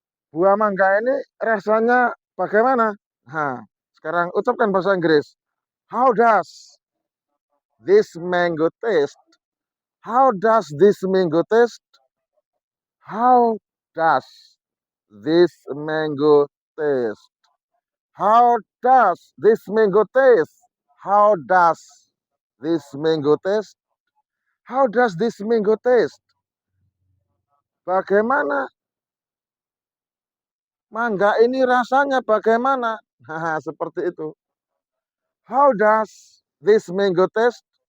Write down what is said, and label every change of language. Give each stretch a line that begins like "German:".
Indonesian: Buah mangga ini rasanya bagaimana? Nah, sekarang ucapkan bahasa Inggris.
English: How does this mango taste? How does this mango taste? How does this mango taste? How does this mango taste? How does this mango taste? How does this mango taste?
Indonesian: Bagaimana mangga ini rasanya bagaimana? Nah, seperti itu.
English: How does this mango taste?